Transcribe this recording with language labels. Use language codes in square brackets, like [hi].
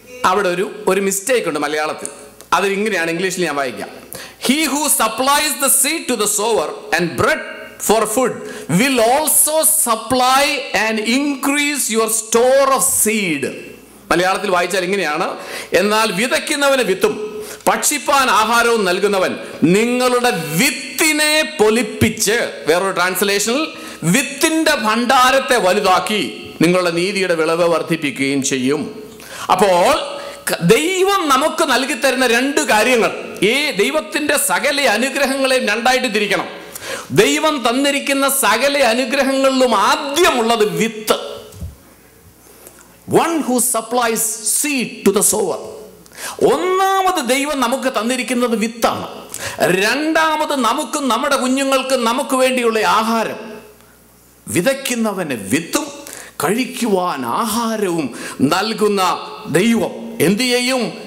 [ml] അവിടെ ഒരു മിസ്റ്റേക്ക് ഉണ്ട് മലയാളത്തിൽ. അത് ഇങ്ങനെയാണ്, ഇംഗ്ലീഷിൽ ഞാൻ വായിക്കാം. [en] he who supplies the seed to the sower and bread for food will also supply and increase your store of seed. [ml] മലയാളത്തിൽ വായിച്ചാൽ ഇങ്ങനെയാണ്: എന്നാൽ വിതയ്ക്കുന്നവന് വിത്തും ഭക്ഷിപ്പാൻ ആഹാരവും നൽകുന്നവൻ നിങ്ങളുടെ വിത്തിനെ പൊലിപ്പിച്ച്, വേറൊരു ട്രാൻസ്ലേഷനിൽ, വിത്തിന്റെ ഭണ്ഡാരത്തെ വലുതാക്കി നിങ്ങളുടെ നീതിയുടെ വിളവ് വർദ്ധിപ്പിക്കുകയും ചെയ്യും. അപ്പോൾ ദൈവം നമുക്ക് നൽകി തരുന്ന 2 കാര്യങ്ങൾ, ഈ ദൈവത്തിന്റെ സകല അനുഗ്രഹങ്ങളെയും 2ആയിട്ട് തിരിക്കണം. ദൈവം തന്നിരിക്കുന്ന സകല അനുഗ്രഹങ്ങളിലും ആദ്യമുള്ളത് വിത്ത്. [en] One who supplies seed to the sower. [ml] ഒന്നാമത് ദൈവം നമുക്ക് തന്നിരിക്കുന്നത് വിത്താണ്. 2ാമത് നമുക്കും നമ്മുടെ കുഞ്ഞുങ്ങൾക്കും നമുക്ക് വേണ്ടിയുള്ള ആഹാരം. വിതയ്ക്കുന്നവന് വിത്തും കഴിക്കുവാൻ ആഹാരവും നൽകുന്ന ദൈവം എന്തു ചെയ്യും?